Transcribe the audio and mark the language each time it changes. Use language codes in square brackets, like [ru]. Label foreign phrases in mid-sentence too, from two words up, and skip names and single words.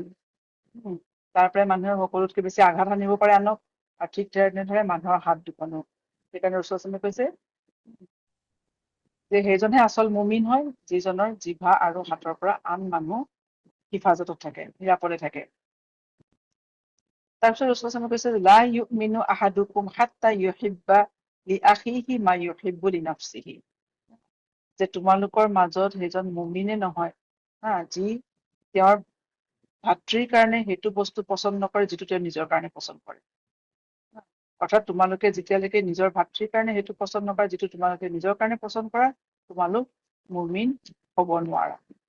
[as] তাৰ পৰাই মানুহে সকলোতকৈ বেছি আঘাত আনিব পাৰে আনক, আৰু ঠিক তেনেদৰে মানুহৰ হাত দুখনো। সেইকাৰণে ৰাসূল [ar] صلى الله عليه وسلم [as] কৈছে যে সেইজনহে আচল মুমিন হয় যিজনৰ জিভা আৰু হাতৰ পৰা আন মানুহ হিফাজতত থাকে, নিৰাপদে থাকে। তাৰপিছত ৰসুল কৈছে [ar] لا يؤمن أحدكم حتى يحب لأخيه ما يحب لنفسه, [as] যে তোমালোকৰ মাজত সেইজন মুমিনে নহয় যি তেওঁৰ ভাতৃৰ কাৰণে সেইটো বস্তু পচন্দ নকৰে যিটো তেওঁ নিজৰ কাৰণে পচন্দ কৰে। অৰ্থাৎ তোমালোকে যেতিয়ালৈকে নিজৰ ভাতৃৰ কাৰণে সেইটো পচন্দ নকৰা যিটো তোমালোকে নিজৰ কাৰণে পচন্দ কৰা, তোমালোক মুমিন হ'ব নোৱাৰা।